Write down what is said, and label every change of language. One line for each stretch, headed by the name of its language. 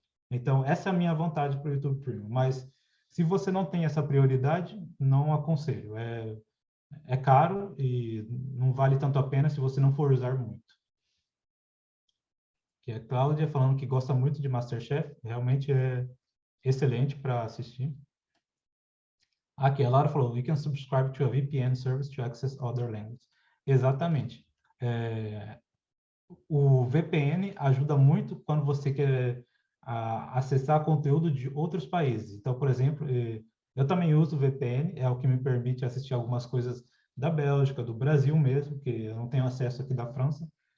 Portuguese: Então, essa é a minha vontade para o YouTube Premium. Mas, se você não tem essa prioridade, não aconselho. É caro e não vale tanto a pena se você não for usar muito. Que é a Cláudia falando que gosta muito de MasterChef. Realmente é excelente para assistir. Aqui, a Laura falou,
English: you can subscribe to a VPN service to access other languages.
Portuguese: Exatamente. O VPN ajuda muito quando você quer a acessar conteúdo de outros países. Então, por exemplo, eu também uso VPN, é o que me permite assistir algumas coisas da Bélgica, do Brasil mesmo, que eu não tenho acesso aqui da França.